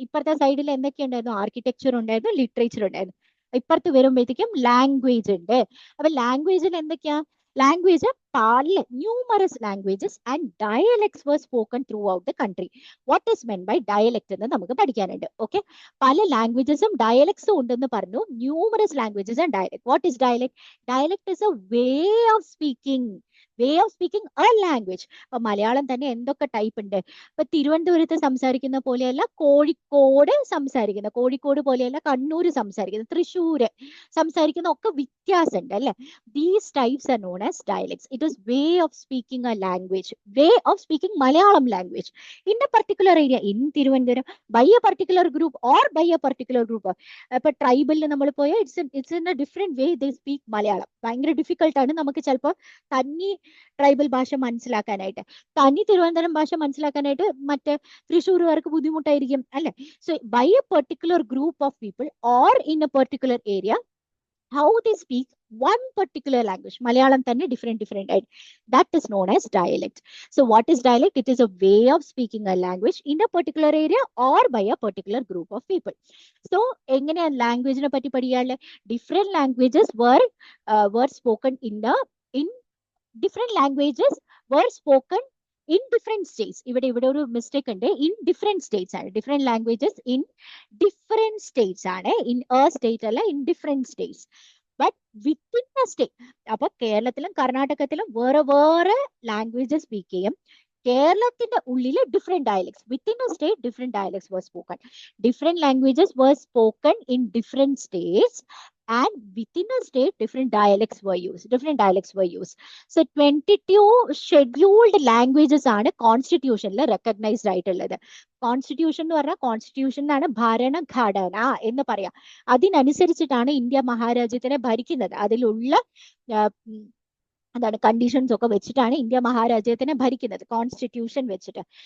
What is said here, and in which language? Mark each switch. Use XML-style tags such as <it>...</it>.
<ml>ഇപ്പുറത്തെ സൈഡിൽ എന്തൊക്കെ ഉണ്ടായിരുന്നു? ആർക്കിടെക്ചർ ഉണ്ടായിരുന്നു, ലിറ്ററേച്ചർ ഉണ്ടായിരുന്നു. ഇപ്പുറത്ത് വരുമ്പോഴത്തേക്കും ലാംഗ്വേജ് ഉണ്ട്. അപ്പൊ ലാംഗ്വേജിൽ എന്തൊക്കെയാ?</ml> <en>Language പല numerous languages and dialects were spoken throughout the country. What is meant by dialect</en> <ml>എന്ന് നമുക്ക് പഠിക്കാനുണ്ട്.</ml> <en>okay,</en> <ml>പല ലാംഗ്വേജസും ഡയലക്ട്സും ഉണ്ടെന്ന് പറഞ്ഞു.</ml> <en>Numerous languages and dialect. What is dialect? Dialect is a way of speaking a language.</en> <ml>അപ്പൊ മലയാളം തന്നെ എന്തൊക്കെ ടൈപ്പ് ഉണ്ട്? ഇപ്പൊ തിരുവനന്തപുരത്ത് സംസാരിക്കുന്ന പോലെയല്ല കോഴിക്കോട് സംസാരിക്കുന്ന, കോഴിക്കോട് പോലെയല്ല കണ്ണൂർ സംസാരിക്കുന്ന, തൃശ്ശൂര് സംസാരിക്കുന്ന ഒക്കെ വ്യത്യാസമുണ്ട് അല്ലെ?</ml> <en>These types are known as dialects. It is way of speaking a language, way of speaking Malayalam language in a particular area in Tiruvandhuram by a particular group or by a particular group.</en> <ml>ഇപ്പൊ ട്രൈബലിൽ നമ്മൾ പോയാൽ</ml> <en>It's in a different way they speak Malayalam.</en> <ml>ഭയങ്കര difficult ആണ് നമുക്ക് ചിലപ്പോൾ തനി tribal ഭാഷ മനസ്സിലാക്കാനായിട്ട്, തനി തിരുവനന്തപുരം ഭാഷ മനസ്സിലാക്കാനായിട്ട് മറ്റേ തൃശ്ശൂരുകാർക്ക് ബുദ്ധിമുട്ടായിരിക്കും അല്ലെ?</ml> <en>So by a particular group of people or in a particular area, how they speak one particular language.</en> <ml>Malayalam തന്നെ different ആയിട്ട്.</ml> <en>That is known as dialect. So what is dialect? It is a way of speaking a language in a particular area or by a particular group of people.</en> <ml>So എങ്ങനെയാ ലാംഗ്വേജിനെ പറ്റി പഠിക്കാനുള്ള?</ml> <en>Different languages were spoken in different languages were spoken in different states.</en> <ml>ഇവിടെ ഒരു mistake ഉണ്ട്.</ml> <en>In different states ആണ്. Different languages in different states ആണ്. In a state അല്ല, in different states. But within a state.</en> <ml>അപ്പൊ കേരളത്തിലും കർണാടകത്തിലും വേറെ വേറെ ലാംഗ്വേജസ് സ്പീക്ക് ചെയ്യും. കേരളത്തിന്റെ ഉള്ളിൽ</ml> <en>Different dialects. Within a state different dialects were spoken. Different languages were spoken in different states, and within a state different dialects were used.</en> <ml>So 22 scheduled languages ആണ് കോൺസ്റ്റിറ്റ്യൂഷനിൽ recognised ആയിട്ടുള്ളത്. Constitution എന്ന് പറഞ്ഞാൽ constitution ആണ് ഭരണഘടന എന്ന് പറയാം. അതിനനുസരിച്ചിട്ടാണ് ഇന്ത്യ മഹാരാജ്യത്തിനെ ഭരിക്കുന്നത്. അതിലുള്ള അതാണ് കണ്ടീഷൻസ് ഒക്കെ വെച്ചിട്ടാണ് ഇന്ത്യ മഹാരാജ്യത്തിനെ ഭരിക്കുന്നത്, കോൺസ്റ്റിറ്റ്യൂഷൻ വെച്ചിട്ട്.</ml>